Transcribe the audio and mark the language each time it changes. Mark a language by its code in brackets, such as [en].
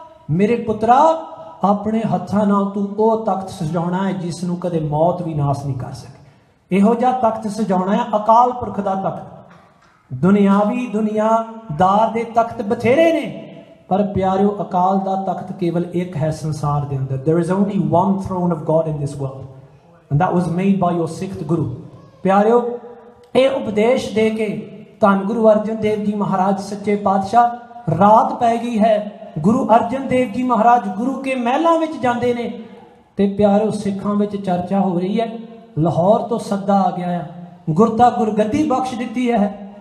[pa] ਮੇਰੇ ਪੁੱਤਰਾ ਆਪਣੇ ਹੱਥਾਂ ਨਾਲ ਤੂੰ ਉਹ ਤਖਤ ਸਜਾਉਣਾ ਹੈ ਜਿਸ ਨੂੰ ਕਦੇ ਮੌਤ ਵੀ ਨਾਸ਼ ਨਹੀਂ ਕਰ ਸਕੇ। ਇਹੋ ਜਿਹਾ ਤਖਤ ਸਜਾਉਣਾ ਹੈ ਅਕਾਲ ਪੁਰਖ ਦਾ ਤਖਤ। ਦੁਨਿਆਵੀ ਦੁਨੀਆਦਾਰ ਦੇ ਤਖਤ ਬਥੇਰੇ ਨੇ, ਪਰ ਪਿਆਰਿਓ ਅਕਾਲ ਦਾ ਤਖਤ ਕੇਵਲ ਇੱਕ ਹੈ ਸੰਸਾਰ ਦੇ ਅੰਦਰ। [en] There is only one throne of God in this world and that was made by your 6th Guru। [pa] ਪਿਆਰਿਓ ਇਹ ਉਪਦੇਸ਼ ਦੇ ਕੇ ਧੰਨ ਗੁਰੂ ਅਰਜਨ ਦੇਵ ਜੀ ਮਹਾਰਾਜ ਸੱਚੇ ਪਾਤਸ਼ਾਹ ਰਾਤ ਪੈ ਗਈ ਹੈ। ਗੁਰੂ ਅਰਜਨ ਦੇਵ ਜੀ ਮਹਾਰਾਜ ਗੁਰੂ ਕੇ ਮਹਿਲਾਂ ਵਿੱਚ ਜਾਂਦੇ ਨੇ ਤੇ ਪਿਆਰਿਓ ਸਿੱਖਾਂ ਵਿੱਚ ਚਰਚਾ ਹੋ ਰਹੀ ਹੈ। ਲਾਹੌਰ ਤੋਂ ਸੱਦਾ ਆ ਗਿਆ ਹੈ, ਗੁਰਤਾ ਗੁਰਗੱਦੀ ਬਖਸ਼ ਦਿੱਤੀ ਹੈ।